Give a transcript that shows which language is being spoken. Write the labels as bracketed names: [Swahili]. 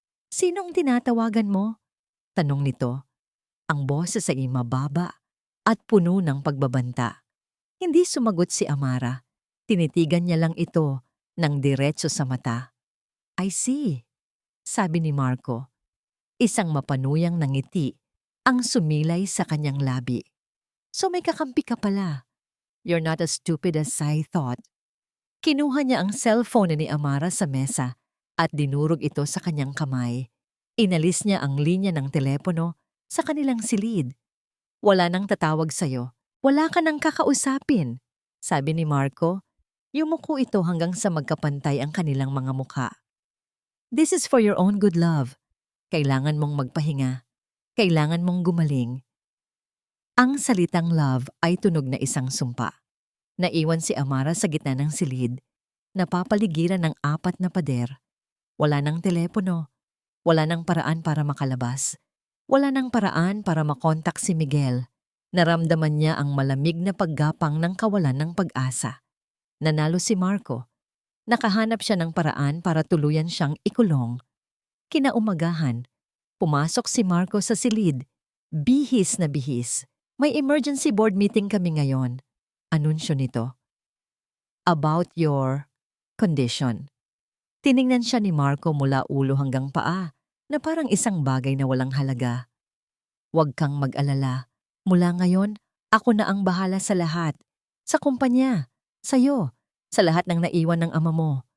[Filipino] Sinong tinatawagan mo? Tanong nito. Ang boses ay mababa at puno ng pagbabanta. Hindi sumagot si Amara. Tinitigan niya lang ito ng diretso sa mata. [English] I see, [Filipino] sabi ni Marco. Isang mapanuyang ngiti ang sumilay sa kanyang labi. So may kakampi ka pala. [English] You're not as stupid as I thought. [Filipino] Kinuha niya ang cellphone ni Amara sa mesa at dinurog ito sa kanyang kamay. Inalis niya ang linya ng telepono sa kanilang silid. Wala nang tatawag sa'yo. Wala ka nang kakausapin, sabi ni Marco. Yumuko ito hanggang sa magkapantay ang kanilang mga mukha. [English] This is for your own good, love. [Filipino] Kailangan mong magpahinga. Kailangan mong gumaling. Ang salitang love ay tunog na isang sumpa. Naiwan si Amara sa gitna ng silid. Napapaligiran ng 4 na pader. Wala nang telepono. Wala nang paraan para makalabas. Wala nang paraan para makontak si Miguel. Naramdaman niya ang malamig na paggapang ng kawalan ng pag-asa. Nanalo si Marco. Nakahanap siya ng paraan para tuluyan siyang ikulong. Kinaumagahan, pumasok si Marco sa silid. Bihis na bihis. May emergency board meeting kami ngayon. Anunsyo nito. [English] About your condition. [Filipino] Tiningnan siya ni Marco mula ulo hanggang paa na parang isang bagay na walang halaga. Huwag kang mag-alala. Mula ngayon, ako na ang bahala sa lahat. Sa kumpanya, sa'yo, sa lahat ng naiwan ng ama mo.